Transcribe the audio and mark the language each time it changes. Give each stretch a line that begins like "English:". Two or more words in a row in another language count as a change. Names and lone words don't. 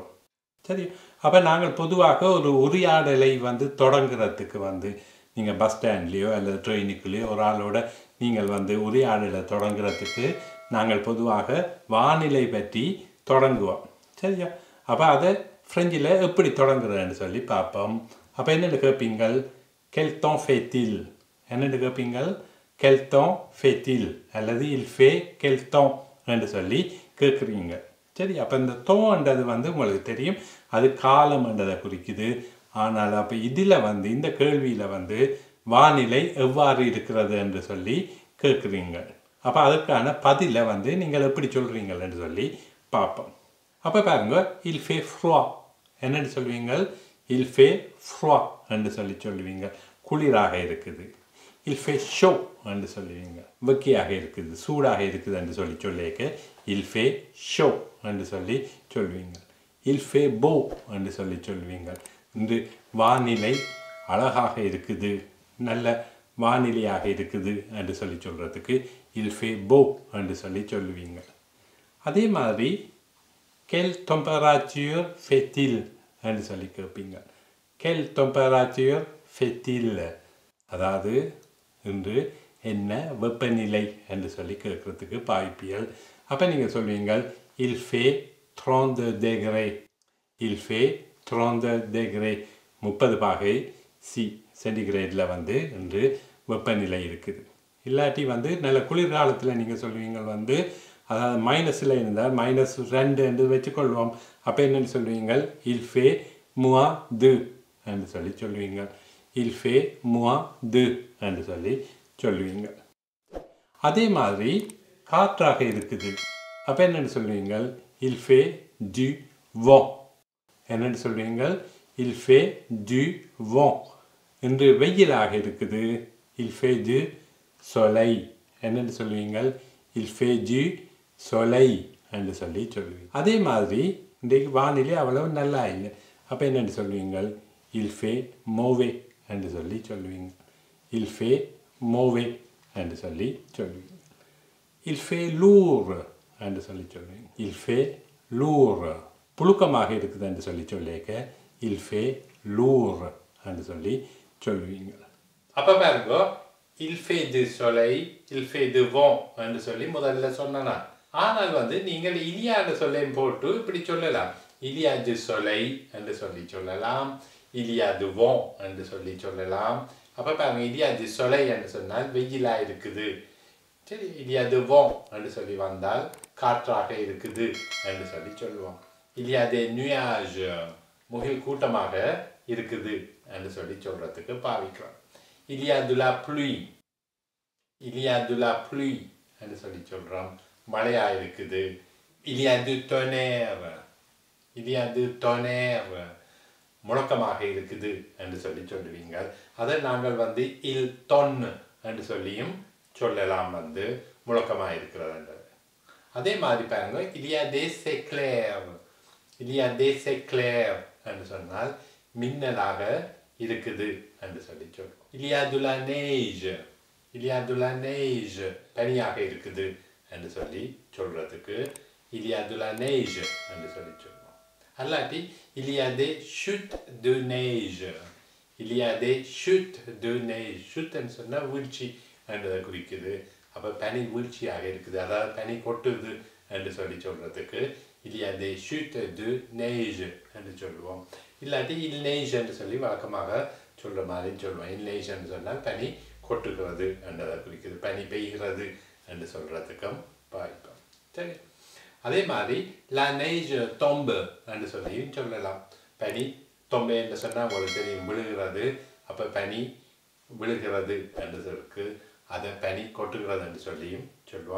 Tamil: சரி, அப்போ நாங்கள் பொதுவாக ஒரு உரையாடலை தொடங்குறதுக்கு நீங்கள் பஸ் ஸ்டாண்ட்லேயோ அல்லது ட்ரெயினுக்குள்ளேயோ ஒரு ஆளோட நீங்கள் உரையாடலை தொடங்குறதுக்கு நாங்கள் பொதுவாக வானிலை பற்றி தொடங்குவோம். சரியா? அப்போ அதை ஃப்ரெஞ்சில் எப்படி தொடங்குறதுன்னு சொல்லி பார்ப்போம். அப்போ என்னென்னு கேட்பீங்கள்?
French: quel temps fait-il?
Tamil: என்னென்னு கேட்பீங்கள்?
French: quel temps fait-il அல்லது il fait quel temps
Tamil: என்று சொல்லி கேட்குறீங்க. சரி, அப்போ இந்த தோன்றது உங்களுக்கு தெரியும், அது காலம்ன்றதை குறிக்குது. ஆனால் அப்போ இதில் இந்த கேள்வியில் வானிலை எவ்வாறு இருக்கிறது என்று சொல்லி கேட்குறீங்க. அப்போ அதுக்கான பதிலை நீங்கள் எப்படி சொல்கிறீங்கள் என்று சொல்லி பார்ப்போம். அப்போ பாருங்க,
French: il fait froid
Tamil: என்னென்னு சொல்லுவீங்க?
French: il fait froid
Tamil: என்று சொல்லி சொல்லுவீங்க, குளிராக இருக்குது.
French: il fait chaud
Tamil: என்று சொல்லுவீங்க, வெக்கையாக இருக்குது, சூடாக இருக்குது என்று சொல்லி சொல்லிக்க
French: il fait chaud
Tamil: என்று சொல்லி சொல்லுவீங்க.
French: il fait beau
Tamil: என்று சொல்லி சொல்லுவீங்க, இந்த வானிலை அழகாக இருக்குது, நல்ல வானிலையாக இருக்குது என்று சொல்லி சொல்கிறதுக்கு
French: il fait beau
Tamil: என்று சொல்லி சொல்லுவீங்க. அதே மாதிரி
French: quelle température fait-il
Tamil: என்று சொல்லி கேட்பீங்க.
French: quelle température fait-il,
Tamil: அதாவது இன்று என்ன வெப்பநிலை என்று சொல்லி கேட்குறதுக்கு பாய்ப்பியல். அப்போ நீங்கள் சொல்வீங்க
French: il fait 32 degrés. il fait 32 degrés,
Tamil: 30 பாகை சென்டிகிரேடில் இன்று வெப்பநிலை இருக்குது. இல்லாட்டி நல்ல குளிர்காலத்தில் நீங்கள் சொல்லுவீங்க அதாவது மைனஸில் இருந்தால் -2 என்று வச்சுக்கொள்வோம். அப்போ என்னென்னு சொல்லுவீங்க?
French: il fait -2
Tamil: என்று சொல்லி சொல்லுவீங்க.
French: il fait -2
Tamil: என்று சொல்லி சொல்லுவீங்க. அதே மாதிரி காற்றாக இருக்குது. அப்போ என்னென்னு சொல்லுவீங்க?
French: il fait du vent.
Tamil: என்னென்னு சொல்லுவீங்க?
French: il fait du vent.
Tamil: இன்று வெயிலாக இருக்குது.
French: il fait du soleil.
Tamil: என்னென்னு சொல்லுவீங்க?
French: il fait du soleil
Tamil: என்று சொல்லி சொல்லுவீங்க. அதே மாதிரி இன்றைக்கு வானிலை அவ்வளவு நல்லா இல்லை. அப்போ என்னென்னு சொல்லுவீங்க?
French: il fait mauvais
Tamil: என்று சொல்லி சொல்லுவீங்க.
French: il fait mauvais
Tamil: என்று சொல்லி சொல்லுவீங்க.
French: il fait lourd
Tamil: என்று சொல்லி சொல்லுவீங்க.
French: il fait lourd,
Tamil: புழுக்கமாக இருக்குது என்று சொல்லி சொல்லிக்க
French: il fait lourd
Tamil: என்று சொல்லி சொல்லுவீங்க. அப்போ பாருங்க,
French: il fait du soleil, il fait du vent
Tamil: என்று சொல்லி முதல்ல சொன்னா. ஆனால் நீங்கள் இலியான்னு சொல்லையும் போட்டு இப்படி சொல்லலாம்.
French: il y a du soleil
Tamil: என்று சொல்லி சொல்லலாம்,
French: il y a du vent
Tamil: என்று சொல்லி சொல்லலாம். அப்போ பாருங்க,
French: il y a du soleil
Tamil: என்று சொன்னால் வெயிலாக இருக்குது. சரி,
French: il y a du vent
Tamil: என்று சொல்லி வந்தால் காற்றாக இருக்குது என்று சொல்லி சொல்லுவோம்.
French: il y a des nuages,
Tamil: முகில் கூட்டமாக இருக்குது என்று சொல்லி சொல்கிறதுக்கு பாவிக்கிறோம்.
French: il y a de la pluie, il y a de la pluie
Tamil: என்று சொல்லி சொல்கிறோம், மழையாக இருக்குது.
French: il y a du tonnerre, il y a du tonnerre,
Tamil: முழக்கமாக இருக்குது என்று சொல்லி சொல்லுவீங்க. அதை நாங்கள்
French: il tonne
Tamil: என்று சொல்லியும் சொல்லலாம், முழக்கமாக இருக்கிறது. அதே மாதிரி பாருங்க,
French: il y a des éclairs, il y a des éclairs
Tamil: என்று சொன்னால் மின்னலாக இருக்குது என்று சொல்லி சொல்லுவோம்.
French: il y a de la neige, il y a de la neige,
Tamil: பனியாக இருக்குது என்று சொல்லி சொல்றதுக்கு
French: il y a de la neige
Tamil: என்று சொல்லி சொல்லுவோம்.
French: அல்லாட்டி il y a des chutes de neige, il y a des chutes de neige.
Tamil: chute என்று சொன்னால் வீழ்ச்சி என்றதை குறிக்குது. அப்போ பனி வீழ்ச்சியாக இருக்குது, அதாவது பனி கொட்டுது என்று சொல்கிறதுக்கு
French: il y a des chutes de neige
Tamil: என்று சொல்லுவோம். இல்லாட்டி
French: il neige
Tamil: என்று சொல்லி வழக்கமாக சொல்கிற மாதிரி சொல்லுவோம்.
French: il neige
Tamil: என்று சொன்னால் பனி கொட்டுகிறது என்றதை குறிக்குது, பனி பெய்கிறது என்று சொல்கிறதுக்கும் பாய்ப்போம். சரி, அதே மாதிரி
French: la neige tombe
Tamil: என்று சொல்லியும் சொல்லலாம். பனி தொம்பை என்று சொன்னால் உங்களுக்கு தெரியும், விழுகிறது. அப்போ பனி விழுகிறது என்று இருக்கு, அதை பனி கொட்டுகிறது என்று சொல்லியும் சொல்லுவோம்.